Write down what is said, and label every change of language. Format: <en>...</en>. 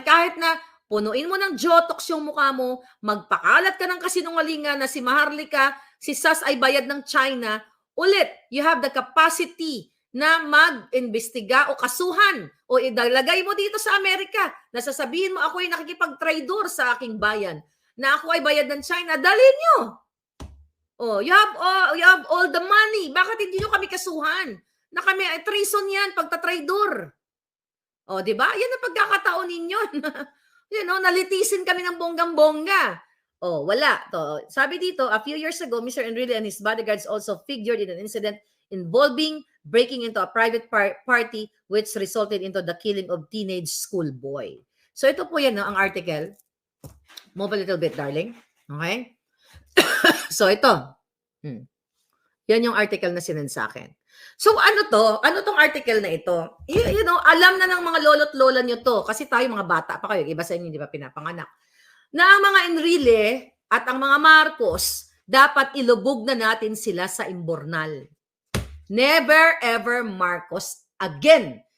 <tl>Kahit na punuin mo ng Jotox yung mukha mo, magpakalat ka ng kasinungalingan na si Maharlika, si Sas ay bayad ng China, ulit,</tl> <en>you have the capacity</en> <tl>na mag-imbestiga o kasuhan o idalagay mo dito sa Amerika na sasabihin mo ako ay nakikipag-traidor sa aking bayan, na ako ay bayad ng China, dalhin nyo.</tl> <en>You have all the money.</en> <tl>Bakit hindi nyo kami kasuhan? Na kami, treason yan, pagtatraidor. Di ba? Yan ang pagkakataon ninyo. Nalitisin kami ng bonggang-bongga. Wala. Sabi dito,</tl> <en>a few years ago, Mr. Enrile and his bodyguards also figured in an incident involving breaking into a private party which resulted into the killing of teenage schoolboy.</en> <tl>So ito po yan, ang article.</tl> <en>Move a little bit, darling.</en> <tl>Okay? So ito. Yan yung article na sinend sa akin. So ano to? Ano tong article na ito? Alam na ng mga lolo't lola nyo to. Kasi tayo mga bata pa kayo. Iba sa inyo, di ba, pinapanganak. Na ang mga Enrile at ang mga Marcos, dapat ilubog na natin sila sa imbornal.</tl> <en>Never ever Marcos again.</en>